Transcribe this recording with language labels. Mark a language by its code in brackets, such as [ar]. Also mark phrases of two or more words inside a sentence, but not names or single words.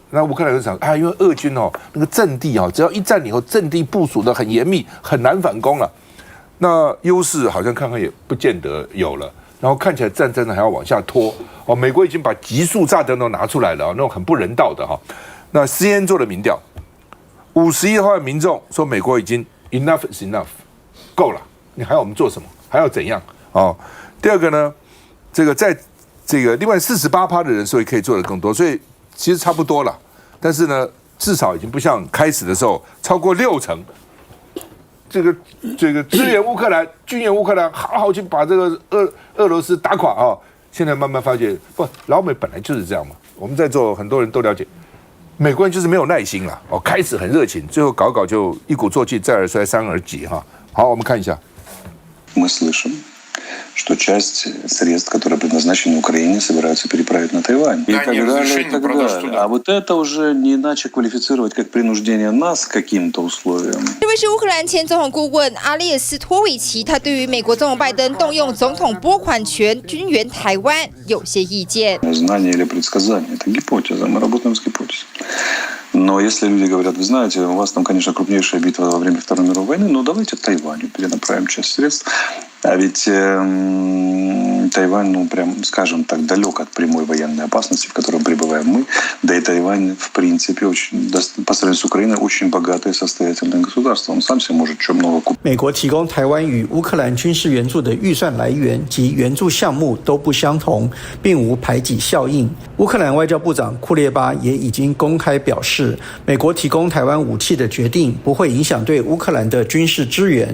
[zh] 那乌克兰就想因为俄军那个阵地只要一占领后，阵地部署的很严密，很难反攻了。那优势好像看看也不见得有了。然后看起来战争还要往下拖美国已经把集束炸弹都拿出来了那种很不人道的那 CNN 做的民调，51%的民众说美国已经 [en] enough is enough [zh] 够了，你还要我们做什么？还要怎样第二个呢，在这个另外48%的人说可以做得更多，所以其实差不多了，但是呢，至少已经不像开始的时候超过60%。这个支援乌克兰、军援乌克兰，好好去把这个俄罗斯打垮现在慢慢发觉，老美本来就是这样嘛。我们在座很多人都了解，美国人就是没有耐心了开始很热情，最后搞就一鼓作气，再而衰，三而竭好，我们看一下。 [ru] Мы слышим, что часть средств, которые предназначены Украине, собираются переправить на Тайвань. И так далее, и так далее. А вот это уже не иначе квалифицировать как принуждение нас к каким-то условиям. [zh] 这位是乌克兰前总统顾问阿列斯托维奇，他对于美国总统拜登动用总统拨款权军援台湾有些意见。 [ru] Знание или предсказание – это гипотеза. Мы работаем с гипотезой. Но если люди говорят, вы знаете, у вас там, конечно, крупнейшая битва во время Второй мировой войны, но давайте Тайваню перенаправим часть средств. А ведь Тайвань, прям, скажем так, далек от прямой военной опасности, в которой пребываем мы. Да и Тайвань, в принципе, по сравнению с Украиной, очень богатое и состоятельное государство. Он сам себе может много купить. [zh] 美国提供台湾与乌克兰军事援助的预算来源及援助项目都不相同，并无排挤效应。乌克兰外交部长库列巴也已经公开表示，美国提供台湾武器的决定不会影响对乌克兰的军事支援。